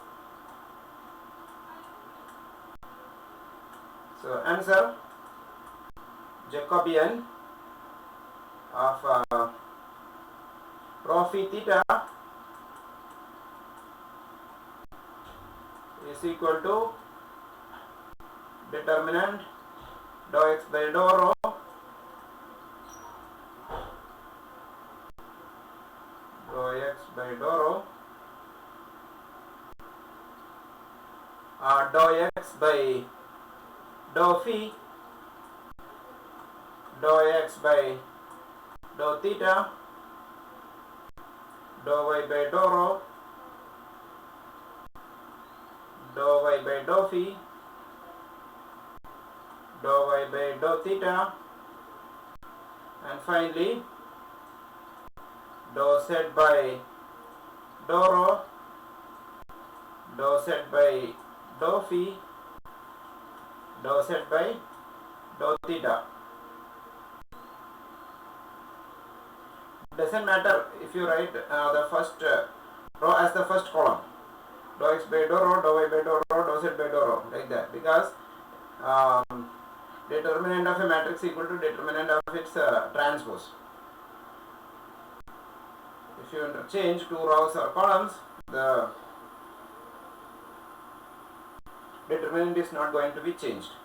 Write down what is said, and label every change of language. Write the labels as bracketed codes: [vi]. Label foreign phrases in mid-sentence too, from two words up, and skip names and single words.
[en] So answer, Jacobian of rho phi theta is equal to determinant dou x by dou rho dou x by dou rho dou x by dou phi, dou x by dou theta, dou y by dou rho, dou y by dou phi, dou y by dou theta, and finally dou z by dou rho, dou z by dou phi, dou z by dou theta. Doesn't matter if you write the first row as the first column, dou x by dou rho, dou y by dou rho, dou z by dou rho, like that, because determinant of a matrix equal to determinant of its transpose. If you interchange two rows or columns, the determinant is not going to be changed.